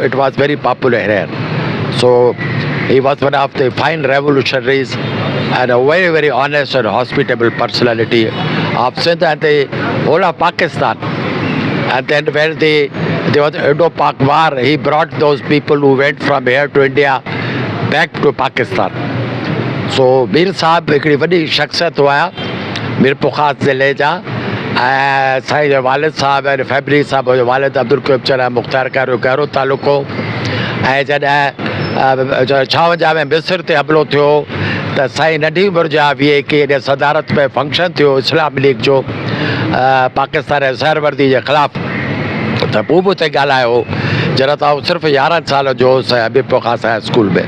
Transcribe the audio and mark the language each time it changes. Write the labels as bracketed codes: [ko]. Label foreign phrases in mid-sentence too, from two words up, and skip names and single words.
[en] It was very popular here. So he was one of the fine revolutionaries and a very, very honest and hospitable personality of Sindh and the whole of Pakistan. And then when there was Indo-Pak war, he brought those people who went from here to India back to Pakistan. So [sd] Mir Sahab हिकिड़ी वॾी शख़्सियत हुआ Mir Khas ज़िले जा. ऐं साईं जो वालिद साहब ऐं फैमिली साहब जो वालिद अब्दुल चना मुख़्तार खां गहरो तालुक़ हो. ऐं जॾहिं 56 में मिस्र ते हमिलो थियो त साईं नंढी उमिरि जा VK सदारत में फंक्शन थियो इस्लाम लीग जो पाकिस्तान ऐं सहरवर्दी जे ख़िलाफ़, त मूं बि उते ॻाल्हायो जॾहिं त सिर्फ़ु 11 साल जो Mir Khas [en] high school [sd] में.